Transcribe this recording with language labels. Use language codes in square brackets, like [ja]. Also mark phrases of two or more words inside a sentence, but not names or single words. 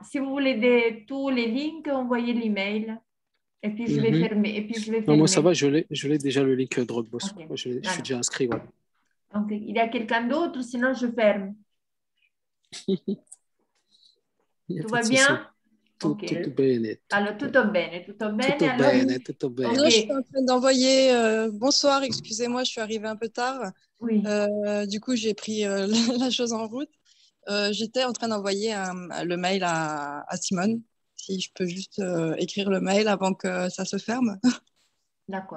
[fr] Si vous voulez tous les links, envoyez l'email. Et puis, je vais fermer. Non, moi, ça va, je l'ai déjà le link Dropbox. Okay. Moi, je suis déjà inscrit. Ouais. Donc, il y a quelqu'un d'autre, sinon je ferme. Tout va bien? [it] Tutto bene. Alors, tutto bene. Tutto bene. [fr] Okay. Non, je suis en train d'envoyer... bonsoir, excusez-moi, je suis arrivée un peu tard. Oui. Du coup, j'ai pris la chose en route. J'étais en train d'envoyer le mail à Simone. Si je peux juste écrire le mail avant que ça se ferme. D'accord.